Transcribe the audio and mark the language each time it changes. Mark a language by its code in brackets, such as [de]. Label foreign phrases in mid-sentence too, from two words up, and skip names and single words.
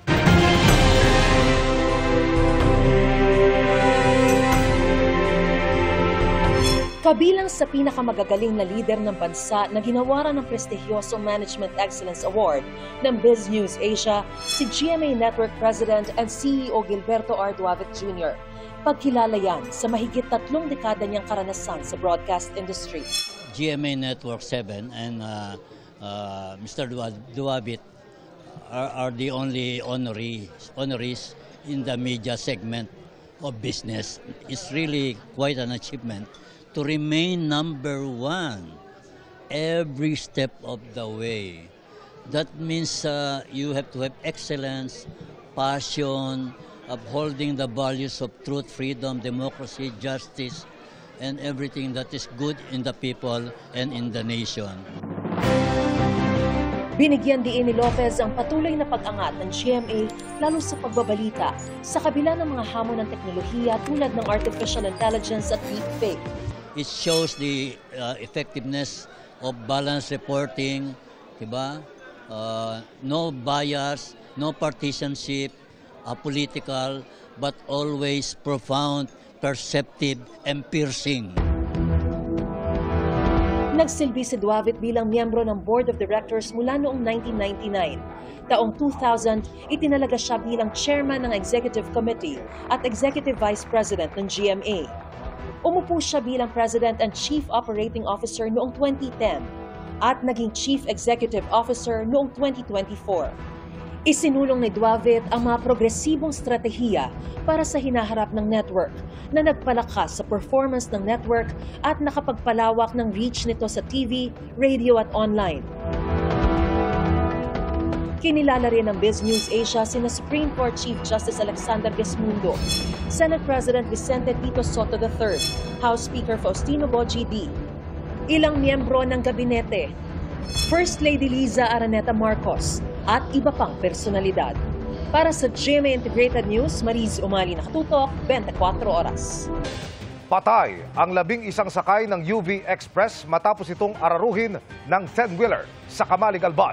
[tl] Kabilang sa pinakamagagaling na lider ng bansa na ginawaran ng prestigyosong Management Excellence Award ng Biz News Asia, si GMA Network [en] President and CEO [tl] Gilberto R. Duavit Jr. Pagkilala yan sa mahigit 3 dekada niyang karanasan sa [en] broadcast industry. GMA Network 7 and Mr. Duavit are the only honorees in the media segment of business. It's really quite an achievement to remain number 1 every step of the way. That means you have to have excellence, passion, upholding the values of truth, freedom, democracy, justice, and everything that is good in the people and in the nation. [tl] Binigyan din ni Lopez ang patuloy na pag-angat ng GMA lalo sa pagbabalita sa kabila ng mga hamon ng teknolohiya tulad ng [en] artificial intelligence [tl] at deepfake. [en] It shows the effectiveness of balanced reporting, diba? No bias, no partisanship, apolitical, but always profound, perceptive, and piercing. [tl] Nagsilbi si Duavit bilang miyembro ng Board of Directors mula noong 1999. Taong 2000, itinalaga siya bilang chairman ng Executive Committee at Executive Vice President ng GMA. Umupo siya bilang [en] President and Chief Operating Officer [tl] noong 2010 at naging [en] Chief Executive Officer [tl] noong 2024. Isinulong ni Duavit ang mga progresibong strategiya para sa hinaharap ng network na nagpalakas sa performance ng network at nakapagpalawak ng reach nito sa TV, radio at online. Kinilala rin ng Biz News Asia sina Supreme Court Chief Justice Alexander Gesmundo, Senate President Vicente Tito Soto III, House Speaker Faustino Boji D, ilang miyembro ng gabinete, First Lady Liza Araneta Marcos, at iba pang personalidad. Para sa GMA Integrated News, Mariz Umali, nakatutok 24 oras. Patay ang 11 sakay ng UV Express matapos itong araruhin ng 10-wheeler sa Kamalig Albay.